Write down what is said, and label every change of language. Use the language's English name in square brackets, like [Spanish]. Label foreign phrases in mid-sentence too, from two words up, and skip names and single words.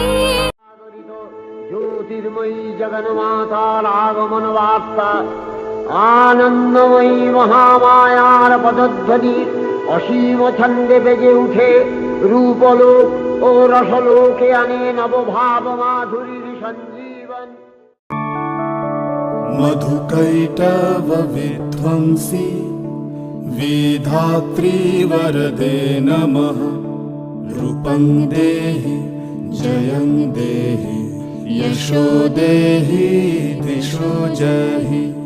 [Bangla] জ্যোতির্ময়ী জগন্মাতার আগমন বার্তা, আনন্দময়ী মহামায়ার পদধ্বনি অসীম ছন্দে বেজে উঠে রূপলোক ও রসলোকে আনে নবভাব মাধুরীর সঞ্জীবন। [Sanskrit] मधुकैटव विध्वंसी विधात्री वरदे नमः। रूपं देहि जयं देहि यशो देहि दिशो जहि।